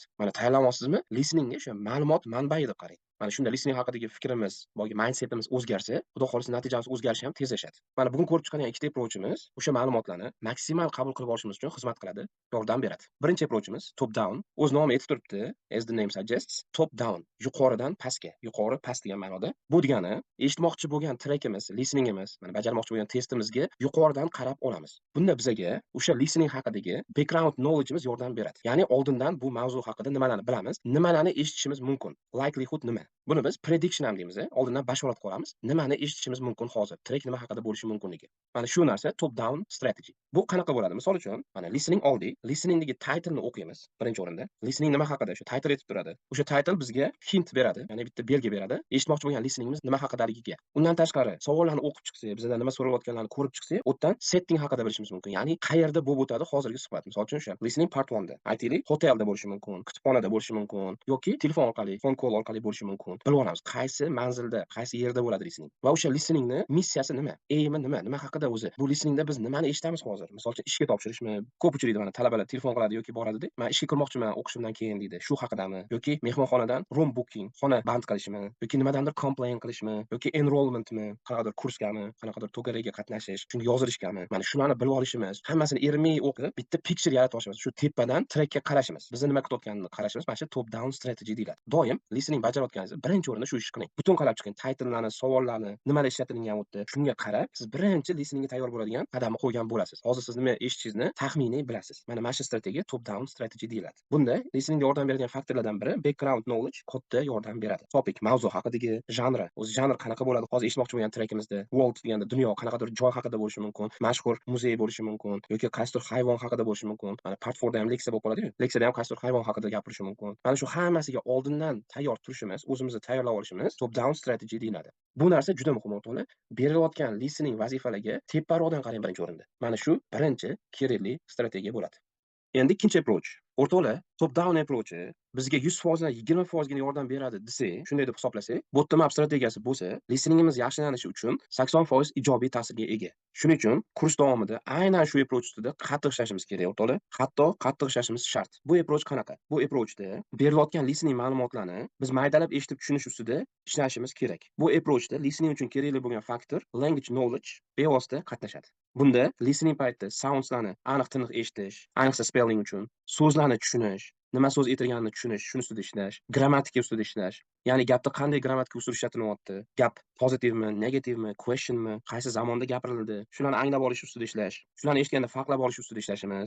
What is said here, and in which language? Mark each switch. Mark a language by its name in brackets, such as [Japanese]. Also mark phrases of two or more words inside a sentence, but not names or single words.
[Uzbek] Mana tayyorlanmoqsizmi? Listeningga o'sha ma'lumot manbai deb qarang. Mana shunda listening haqidagi fikrimiz, boyagi mindsetimiz o'zgarsa, xudo xolisa natijamiz o'zgarishi ham tezlashadi. Mana bugun ko'rib chiqqan ikkita approachimiz o'sha ma'lumotlarni maksimal qabul qilib olishimiz uchun xizmat qiladi, yordam beradi. Birinchi approachimiz [English] top down. [Uzbek] O'z nomi aytib turibdi, [English] as the name suggests, top down, [Uzbek] yuqoridan pastga, yuqori past degan ma'noda. Bu degani eshitmoqchi bo'lgan trackimiz, listeningimiz, mana bajarmoqchi bo'lgan testimizga yuqoridan qarab olamiz. Bunda bizaga o'sha listening haqidagi [English] background knowledge'imiz [Uzbek] yordam beradi. Ya'ni oldindan bu mavzu haqida nimalarni bilamiz, nimalarni eshitishimiz mumkin, likelihood nima. Buni biz prediction ham deymiz, oldindan bashorat qilamiz, nimani eshitishimiz mumkin hozir, track nima haqida bo'lishi mumkinligi. Mana shu narsa [English] top down strategy. [Uzbek] Bu qanaqa bo'ladi? Misol uchun, mana listening oldik, listeningdagi title-ni o'qiymiz birinchi o'rinda. Listening nima haqida? Shu title aytib turadi. O'sha title bizga hint beradi, ya'ni bitta belgi beradi, eshitmoqchi bo'lgan listeningimiz nima haqidaligiga. Undan tashqari, savollarni o'qib chiqsak, bizdan nima so'ralayotganlarini ko'rib chiqsak, o'tdan setting haqida bilishimiz mumkin. Ya'ni qayerda bo'lib o'tadi hozirgi suhbat. Misol uchun o'sha [English] listening part [Uzbek] 1 da aytaylik, hotelda bo'lishi mumkin, kutubxonada bo'lishi mumkin yoki telefon orqali, [English] phone call [Uzbek] orqali bo'lishi mumkin. Bilib olamiz, qaysi manzilda, qaysi yerda bo'ladi listening. Va o'sha listeningni missiyasi nima? Aimi nima? Nima haqida o'zi? Bu listeningda biz nimani eshitamiz hozir? Misol uchun ishga topshirishmi? Ko'p uchraydi mana talabalar telefon qiladi yoki boradida, "Men ishga kirmoqchiman o'qishimdan keyin" deydi. Shu haqidami? Yoki mehmonxonadan [English] room booking, [Uzbek] xona band qilishmi? Yoki nimadandir complain qilishmi? Yoki enrollmentmi? Qanaqadir kursgami? Qanaqadir to'garakga qatnashish, shunga yozilishgami? Mana shularni bilib olishimiz, hammasini ermay o'qib, bitta picture yaratib olishimiz. Shu tepadan trackka qarashimiz. Bizni nima kutayotganini qarashimiz. Mana shu [English] top down strategy [Uzbek] deyiladi. Doim listening bajarayotganingizda birinchi o'rinda shu ishni qiling. Butun qarab chiqing. Title'larni, savollarni, nimalar ishlatilgan o'tda, shunga qarab, siz birinchi listeningga tayyor bo'ladigan qadamni qo'ygan bo'lasiz. Hozir siz nima eshitishingizni taxminiy bilasiz. Mana shu strategiya [English] top down strategy [Uzbek] deyiladi. Bunda listeningga yordam beradigan faktorlardan biri [English] background knowledge [Uzbek] katta yordam beradi. Topic, mavzu haqidagi janri, o'zi janr qanaqa bo'ladi? Hozir eshitmoqchi bo'lgan trackimizda world deganda dunyo, qanaqadir joy haqida bo'lishi mumkin, mashhur muzey bo'lishi mumkin yoki qaysidir hayvon haqida bo'lishi mumkin. Mana part 4 da ham leksiya bo'lib qoladi-ku. Leksiyada ham qaysidir hayvon haqida gapirishi mumkin. Mana shu hammasiga oldindan tayyor turishimiz, o'zimizni tayyorlab olishimiz [English] top down strategy [Uzbek] deyiladi. Bu narsa juda muhim o'rtoqlar. Berilayotgan listening vazifalarga teparoqdan qarang birinchi o'rinda. Mana shu birinchi kerakli strategiya bo'ladi. Endi ikkinchi approach. O'rtoqlar, [English] top down approach [Uzbek] bizga 100% dan 20% gina yordam beradi desak, shunday deb hisoblasak, [English] bottom up [Uzbek] strategiyasi bo'lsa, listeningimiz yaxshilanishi uchun 80% ijobiy ta'sirga ega. Shuning uchun kurs davomida aynan shu approach ustida qattiq ishlashimiz kerak, o'rtoqlar. Hatto qattiq ishlashimiz shart. Bu approach qanaqa? Bu approachda berilayotgan listening ma'lumotlarni biz maydalab eshitib tushunish ustida ishlashimiz kerak. Bu approachda listening uchun kerakli bo'lgan faktor [English] language knowledge [Uzbek] bevosita qatnashadi. Bunda listening paytida soundslarni aniq tiniq eshitish, ayniqsa spelling uchun, so'zlarni tushunish, nima so'z aytilganini tushunish, shuni ustida ishlash, grammatika ustida ishlash. Ya'ni gapda qanday grammatika usuli ishlatilyapti, gap pozitivmi, negativmi, questionmi, qaysi zamonda gapirildi, shularni anglab olish ustida ishlash, shularni eshitganda farqlab olish ustida ishlashimiz.